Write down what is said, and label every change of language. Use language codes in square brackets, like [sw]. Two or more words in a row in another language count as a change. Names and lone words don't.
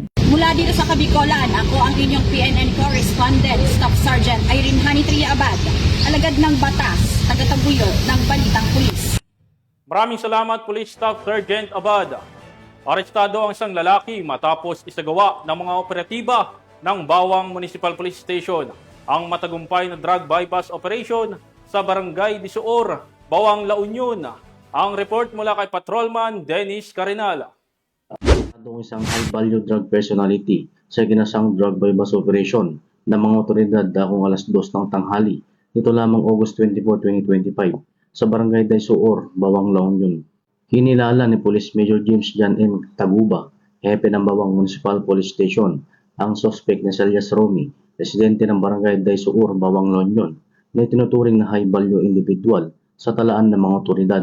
[tl] Mula dito sa Kabikolan, ako ang inyong PNN correspondent, Staff Sergeant Irene Hani Abad, alagad ng batas, tagataguyod ng Balitang Pulis. Maraming salamat, Police Staff Sergeant Abad. Arestado ang isang lalaki matapos isagawa ng mga operatiba ng Bawang Municipal Police Station ang matagumpay na [en] drug buy-bust operation [tl] sa Barangay Disoor, Bawang La Union. Ang report mula kay Patrolman Dennis Carinal. Atong isang [en] high-value drug personality [tl] sa ginasang [en] drug buy-bust operation [tl] ng mga otoridad dakong alas 2 ng tanghali nito lamang August 24, 2025 sa Barangay Daysuor, Bawang La Union. Kinilala ni Police Major James John M. Taguba, hepe ng Bawang Municipal Police Station, ang suspect na si Elias Romy, residente ng Barangay Daysuor, Bawang La Union, na tinuturing na [en] high value individual [tl] sa talaan ng mga otoridad.